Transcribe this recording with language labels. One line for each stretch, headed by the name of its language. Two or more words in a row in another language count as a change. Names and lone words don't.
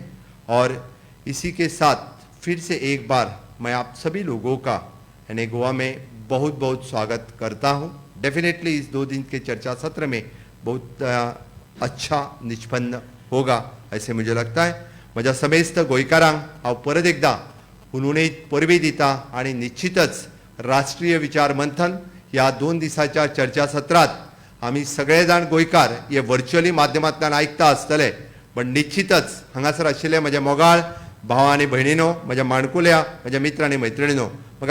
Hindi: और इसी के साथ फिर से एक बार मैं आप सभी लोगों का यानी गोवा में बहुत बहुत स्वागत करता हूँ। डेफिनेटली इस 2 दिन के चर्चा सत्र में बहुत अच्छा निष्पन्न होगा ऐसे मुझे लगता है।
Konkani: माझ्या समेस्त गोंयकारांक हांव परत एकदा उन्होंने परबी दिता आणि निश्चितच राष्ट्रीय विचार मंथन या 2 दिसाच्या चर्चा सत्रात आम्ही सगळे जाण गोंयकार हे व्हर्च्युअली माध्यमांतल्यान आयकता आसतले, पण निश्चितच हांगासर आशिल्ले म्हजे मोगाळ भाव आनी भयणीनो, म्हज्या माणकुल्या, म्हज्या मित्र आनी मैत्रिणीनो, म्हाका